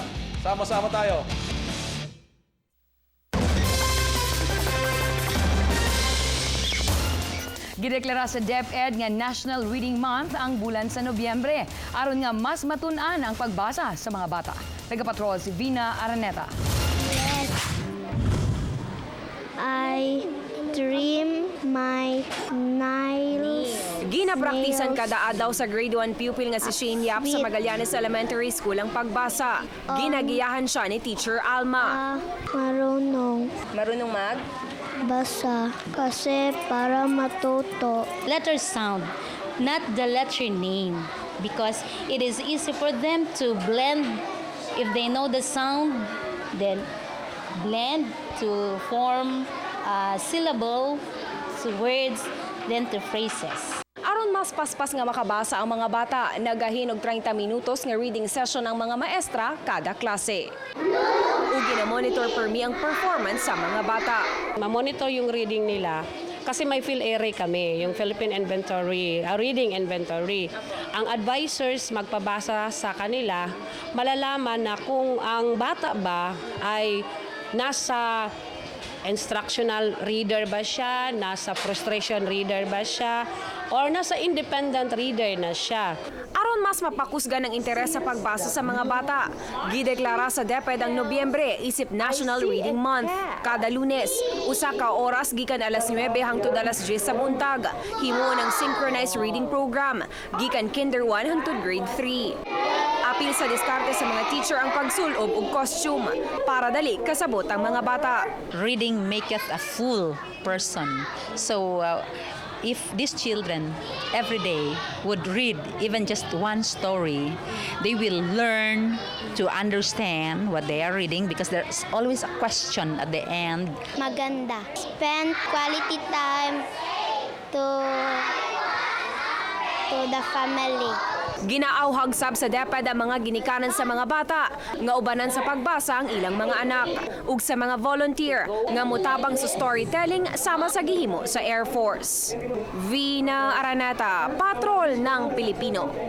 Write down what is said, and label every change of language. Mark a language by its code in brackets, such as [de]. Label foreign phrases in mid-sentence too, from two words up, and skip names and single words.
[tl] Sama-sama tayo. [ceb] Gideklara sa DepEd nga National Reading Month ang bulan sa Nobyembre, aron nga mas matun-an ang pagbasa sa mga bata. Nagapatrol si Vina Araneta. [en] I dream my nails. [ceb] Ginapraktisan kada adlaw sa grade 1 pupil nga si Shane Yap sa Magallanes Elementary School ang pagbasa. Ginagiyahan siya ni Teacher Alma. [tl] Marunong Marunong mag? basa kasi para matuto. [en] Letter sound, not the letter name, because it is easy for them to blend. If they know the sound, then blend to form a syllable, to words, then to phrases. [ceb] Aron mas paspas nga makabasa ang mga bata, nagahinog 30 minutos nga [en] reading session [ceb] ng mga maestra kada klase. Ug gina-monitor permi ang performance sa mga bata. [tl] Ma-monitor yung reading nila kasi may PhilArray kami, yung Philippine Inventory, Reading Inventory. Ang advisors magpabasa sa kanila, malalaman na kung ang bata ba ay nasa [en] instructional reader [tl] ba siya, nasa [en] frustration reader [tl] ba siya, or nasa [en] independent reader [tl] na siya. [ceb] Aron mas mapakusgan ang interes sa pagbasa sa mga bata, gideklara sa DepEd ang Nobyembre isip National Reading Month. Kada Lunes, usa ka oras gikan alas 9 hangtod alas 10 sa buntag, himo ng [en] synchronized reading program [ceb] gikan Kinder 1 hangtod grade 3. Apil sa diskarte sa mga teacher ang pagsulob og costume para dali kasabot ang mga bata. [en] Reading maketh a full person. So, if these children every day would read even just one story, they will learn to understand what they are reading because there's always a question at the end. [tl] Maganda. [en] Spend quality time to the family. [ceb] Ginaauhag sab sa DepEd ang mga ginikanan sa mga bata nga ubanan sa pagbasa ang ilang mga anak ug sa mga volunteer nga mutabang sa storytelling sama sa gihimo sa Air Force. Vina Araneta, Patrol ng Pilipino.